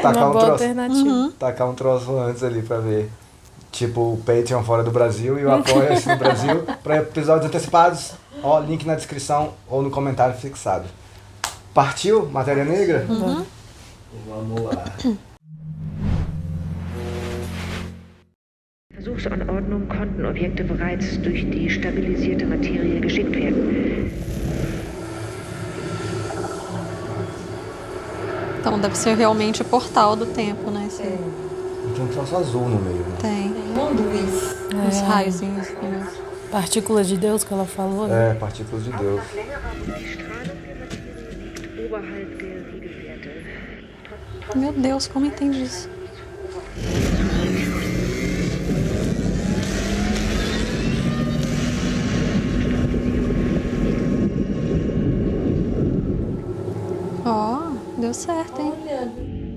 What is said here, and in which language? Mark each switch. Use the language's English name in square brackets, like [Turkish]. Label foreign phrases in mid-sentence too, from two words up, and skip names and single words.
[Portuguese] Tacar Uma um boa troço, alternativa. tacar um troço antes ali pra ver. Tipo o Patreon fora do Brasil e o Apoia-se no Brasil para episódios antecipados. Ó, link na descrição ou no comentário fixado. Partiu? Matéria Negra? Uhum. Vamos lá. [German] Versuchsanordnung konnten Objekte bereits durch die stabilisierte Materie geschickt werden. [Portuguese] Então deve ser realmente o portal do tempo, né? Esse... Tem um troço azul no meio, né? Tem Uma luz. uns raiozinhos. Né? Partículas de Deus que ela falou, né? É, partículas de Deus. [German] Die Strahlung der Materie liegt oberhalb der Siegewerte. [Portuguese] Meu Deus, como entende isso? Ó, deu certo, hein? Olha,